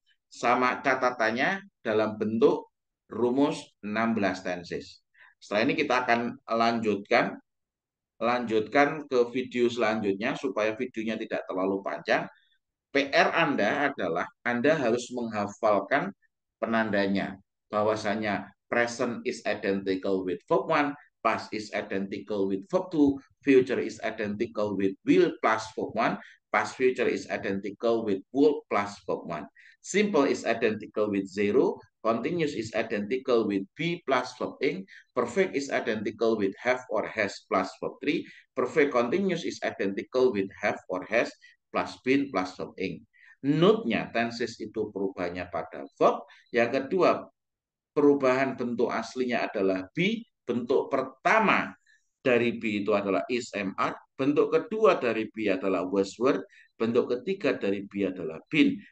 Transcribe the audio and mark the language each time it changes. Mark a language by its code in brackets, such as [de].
[id] Sama catatannya dalam bentuk rumus 16 tenses. Setelah ini kita akan lanjutkan ke video selanjutnya supaya videonya tidak terlalu panjang. PR Anda adalah Anda harus menghafalkan penandanya. Bahwasanya [en] present is identical with verb 1, past is identical with verb 2, future is identical with will plus verb 1, past future is identical with would plus verb 1. Simple is identical with 0, continuous is identical with be plus verb ing, perfect is identical with have or has plus verb 3, perfect continuous is identical with have or has plus been plus verb ing. [id] Note-nya tenses itu perubahannya pada verb. Yang kedua, perubahan bentuk aslinya adalah be. Bentuk pertama dari be itu adalah is, am, are. Bentuk kedua dari be adalah was, were. Bentuk ketiga dari be adalah been.